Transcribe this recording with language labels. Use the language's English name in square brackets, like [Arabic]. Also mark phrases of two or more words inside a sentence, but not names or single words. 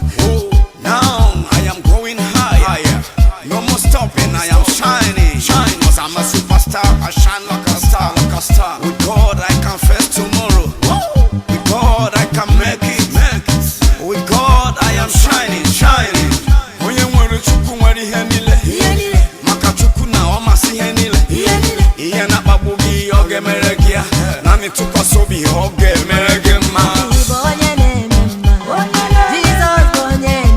[English] Oh, now I am going high. Higher. No more stopping. I am shining. Shine. 'Cause I'm a superstar. I shine like a star, like a star. With God, I can face tomorrow. With God, I can make it, make it. With God, I am shining, shining. [Igbo] Onye nwere Chukwu nwere ihe niile. Ihe niile. Maka Chukwu na ọ masị ihe niile. Ihe niile. Ihe na-akpagbu gị, ọ ga-emere gị ya. Naanị tụkwasị obi, ọ ga-emere gị mma. Ị bụ onye na-eme mma. Jizọs bụ onye